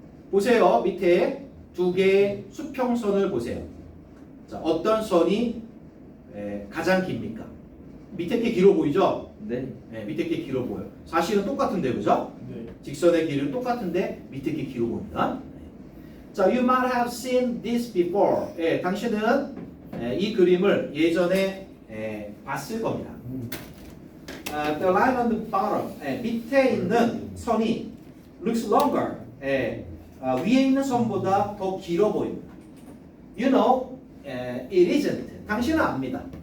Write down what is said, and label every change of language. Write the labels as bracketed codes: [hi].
[ko] 보세요. 밑에 두 개의 수평선을 보세요. 자, 어떤 선이 가장 깁니까? 밑에 게 길어 보이죠? 네. 밑에 게 길어 보여요. 사실은 똑같은데, 그죠? 네. 직선의 길이는 똑같은데 밑에 게 길어 보입니다. [en] 자, you might have seen this before. [ko] 당신은 이 그림을 예전에 봤을 겁니다. [en] The line on the bottom. [ko] 밑에 있는 선이 [en] looks longer. [ko] 위에 있는 선보다 더 길어 보입니다. [en] You know, it isn't. [ko] 당신은 압니다.